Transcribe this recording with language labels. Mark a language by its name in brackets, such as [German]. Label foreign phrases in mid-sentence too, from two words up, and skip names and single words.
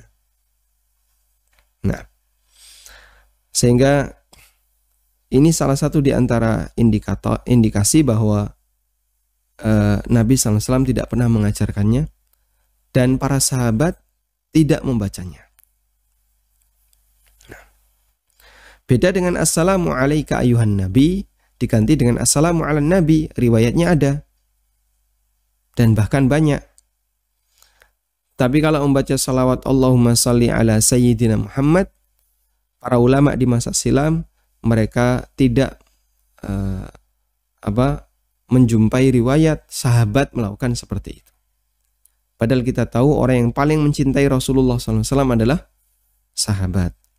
[Indonesian] Nah, sehingga ini salah satu di antara indikasi bahwa Nabi SAW tidak pernah mengajarkannya dan para sahabat tidak membacanya. Nah, beda dengan [Arabic] السلام عليك أيها النبي [Indonesian] diganti dengan [Arabic] السلام على النبي, [Indonesian] riwayatnya ada dan bahkan banyak. Tapi kalau membaca salawat [Arabic] اللهم صل على سيدنا محمد, [Indonesian] para ulama di masa silam mereka tidak menjumpai riwayat sahabat melakukan seperti itu. Padahal kita tahu orang yang paling mencintai Rasulullah SAW adalah sahabat.